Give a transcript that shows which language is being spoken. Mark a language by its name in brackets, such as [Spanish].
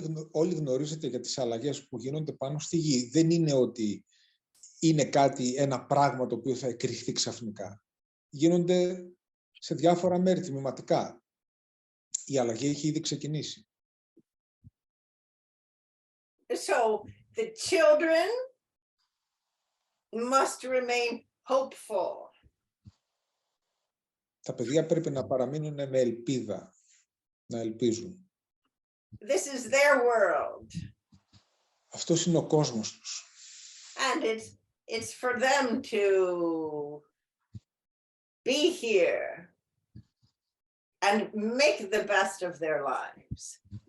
[Greek] Όλοι γνωρίζετε για τις αλλαγές που γίνονται πάνω στη γη. Δεν είναι ότι είναι ένα πράγμα το οποίο θα εκρηχθεί ξαφνικά. Γίνονται σε διάφορα μέρη τμηματικά. Η αλλαγή έχει ήδη ξεκινήσει. [English] So the children must remain hopeful. [Greek] Τα παιδιά πρέπει να παραμείνουν με ελπίδα, να ελπίζουν. [English] This is their world. [Greek] Αυτός είναι ο κόσμος τους. [English] And it's for them to be here and make the best of their lives.